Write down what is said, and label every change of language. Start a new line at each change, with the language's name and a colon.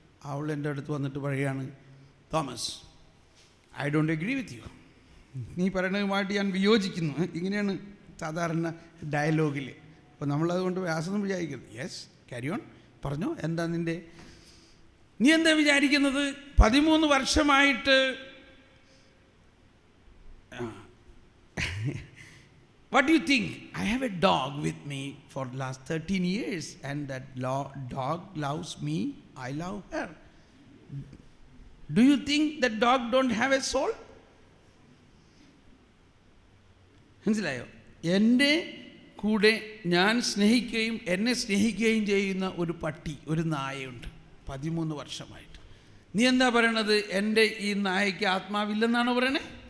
Malayalam: അവൾ എൻ്റെ അടുത്ത് വന്നിട്ട് പറയുകയാണ്, Thomas,
English: I don't agree with you.
Malayalam: നീ പറയുന്നതുമായിട്ട് ഞാൻ വിയോജിക്കുന്നു. ഇങ്ങനെയാണ് സാധാരണ ഡയലോഗിൽ. അപ്പോൾ നമ്മളതുകൊണ്ട് വ്യാസൊന്നും വിചാരിക്കരുത്.
English: yes, carry on,
Malayalam: പറഞ്ഞോ, എന്താ നീ എന്താ വിചാരിക്കുന്നത്? 13 വർഷമായിട്ട്
English: what do you think? I have a dog with me for the last 13 years and that dog loves me, I love her. Do you think that dog don't have a soul?
Malayalam: മനസ്സിലായോ? എൻ്റെ കൂടെ ഞാൻ സ്നേഹിക്കുകയും എന്നെ സ്നേഹിക്കുകയും ചെയ്യുന്ന ഒരു പട്ടി, ഒരു നായയുണ്ട് 13 വർഷമായിട്ട്. നീ എന്താ പറയണത്? എൻ്റെ ഈ നായയ്ക്ക് ആത്മാവില്ലെന്നാണോ പറയണേ?